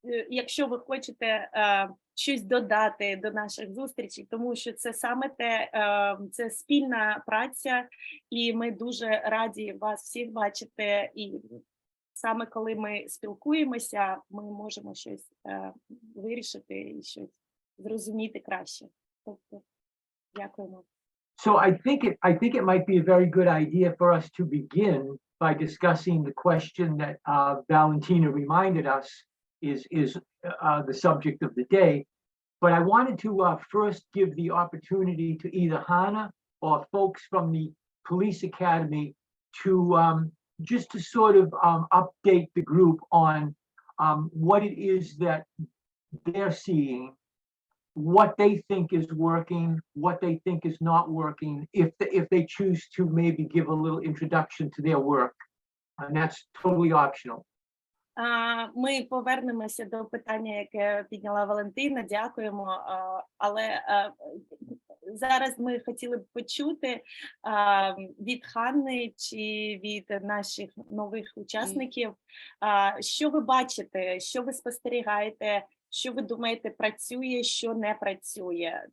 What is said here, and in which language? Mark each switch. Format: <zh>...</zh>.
<uk>Якщо ви хочете щось додати до наших зустрічей, тому що це саме це спільна праця, і ми дуже раді вас всіх бачити. І саме коли ми спілкуємося, ми можемо щось вирішити і щось зрозуміти краще. Тобто, дякуємо.</uk> <en>So I think it might be a very good idea for us to begin by discussing the question that Valentina reminded us is the subject of the day. But I wanted to first give the opportunity to either Hannah or folks from the Police Academy to just to sort of update the group on what it is that they're seeing, what they think is working, what they think is not working, if they choose to maybe give a little introduction to their work. And that's totally optional.</en> <uk>Ми повернемося до питання, яке підняла Валентина. Дякуємо. Але зараз ми хотіли б почути від Ханни чи від наших нових учасників, що ви бачите, що ви спостерігаєте, що ви думаєте працює, що не працює.</uk>